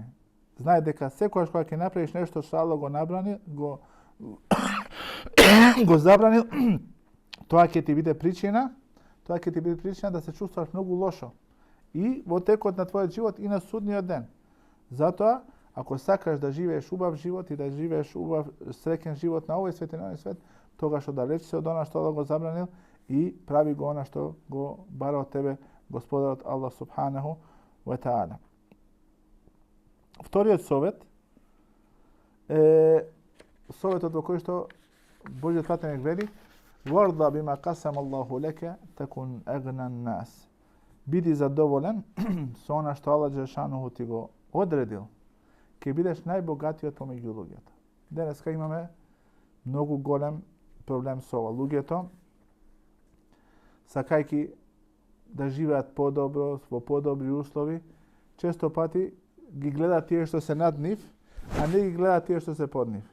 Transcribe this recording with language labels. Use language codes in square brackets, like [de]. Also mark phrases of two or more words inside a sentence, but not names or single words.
[mk] Знај дека секогаш кога ќе направиш нешто што Аллах го набрани, го забранил, тоа ќе ти биде причина да се чувствуваш многу лошо и во текот на твојот живот и на судниот ден. Затоа, ако сакаш да живееш убав живот и да живееш убав среќен живот на овој свет и на овој свет, тогаш оддалечи се од она што Аллах го забранил и прави го она што го бара од тебе Господарот Аллах [ar] سبحانه وتعالى. [mk] Вториот совет е советот во кој што Божиот пратеник вели: [ar] "وارض بما قسم الله لك تكن أغنى الناس." [mk] Биди задоволен со она што Аллах Джелешану ти го одредил, ќе бидеш најбогатиот помеѓу луѓето. Денеска имаме многу голем проблем со ова. Луѓето, сакајки да живеат подобро, во подобри услови, често пати ги гледаат тие што се над нив, а не ги гледаат тие што се под нив.